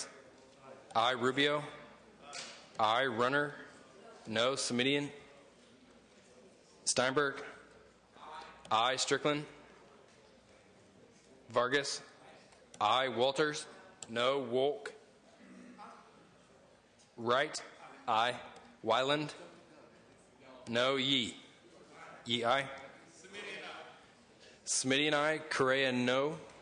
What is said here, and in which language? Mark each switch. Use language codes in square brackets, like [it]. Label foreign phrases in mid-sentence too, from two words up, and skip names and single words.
[en] Aye. Rubio? Aye. Runner? No. Semidian? Steinberg? Aye. Strickland? Vargas? Aye. Walters? No. Wolk? Wright? Aye. Wyland? No. Yee? Yee, aye. Semidian, aye. Correa, no.